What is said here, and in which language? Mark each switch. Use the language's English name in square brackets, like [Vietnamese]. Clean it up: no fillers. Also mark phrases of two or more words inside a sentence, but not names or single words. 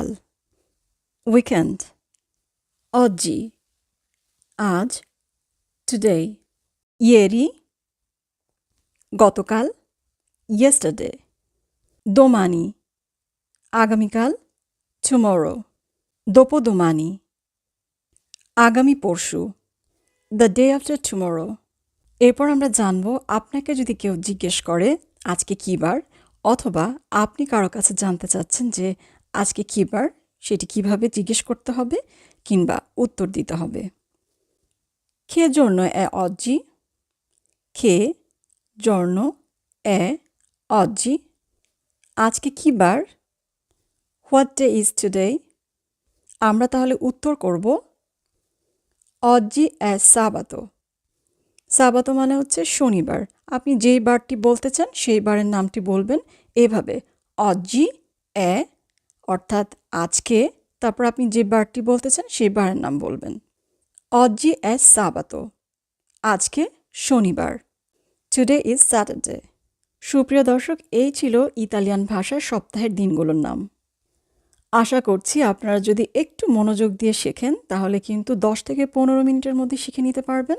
[Bangla] উইকেন্ড, oggi, আজ, টুডে। ইয়েরি, গতকাল, yesterday। দোমানি, আগামীকাল, tomorrow। দোপোদোমানি, আগামী পরশু, [English] the day after tomorrow। [Bangla] এরপর আমরা জানবো আপনাকে যদি কেউ জিজ্ঞেস করে আজকে কী বার, অথবা আপনি কারো কাছে জানতে চাচ্ছেন যে আজকে কী বার, সেটি কিভাবে জিজ্ঞেস করতে হবে কিংবা উত্তর দিতে হবে। [Italian] Che giorno è oggi? Che giorno è oggi? [Bangla] আজকে কি বার? [English] What day is today? [Bangla] আমরা তাহলে উত্তর করব [Italian] oggi è sabato. [Bangla] সাবাতো মানে হচ্ছে শনিবার। আপনি যেই বারটি বলতে চান সেই বারের নামটি বলবেন এভাবে [Italian] oggi è [Bangla] অর্থাৎ আজকে, তারপর আপনি যে বারটি বলতে চান সেই বারের নাম বলবেন। [Italian] oggi è sabato, [Bangla] আজকে শনিবার। [English] Today is Saturday. [Bangla] সুপ্রিয় দর্শক, এই ছিল ইতালিয়ান ভাষার সপ্তাহের দিনগুলোর নাম। আশা করছি আপনারা যদি একটু মনোযোগ দিয়ে শেখেন তাহলে কিন্তু 10 থেকে 15 মিনিটের মধ্যে শিখে নিতে পারবেন।